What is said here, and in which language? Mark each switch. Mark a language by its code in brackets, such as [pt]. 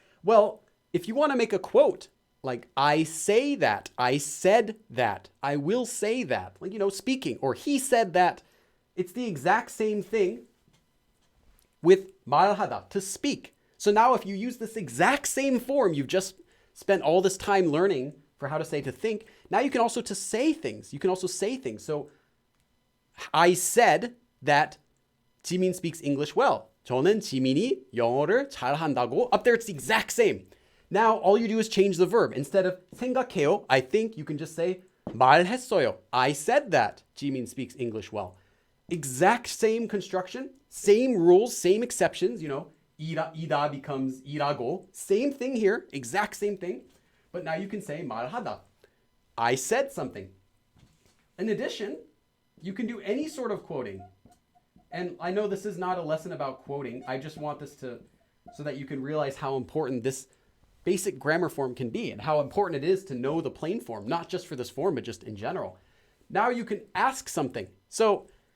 [en] Well, if you want to make a quote, like I say that, I said that, I will say that, like, speaking, or he said that, it's the exact same thing with 말하다, to speak. So now if you use this exact same form, you've just spent all this time learning for how to say to think, now you can also to say things. You can also say things. So I said that Jimin speaks English well. [ko] 저는 지민이 영어를 잘한다고. [en] Up there, it's the exact same. Now, all you do is change the verb. Instead of 생각해요, I think, you can just say 말했어요. I said that Jimin speaks English well. Exact same construction, same rules, same exceptions. 이다 becomes 이라고. Same thing here, exact same thing. But now you can say 말하다. I said something. In addition, you can do any sort of quoting. And I know this is not a lesson about quoting. I just want this so that you can realize how important this basic grammar form can be and how important it is to know the plain form, not just for this form, but just in general. Now you can ask something. So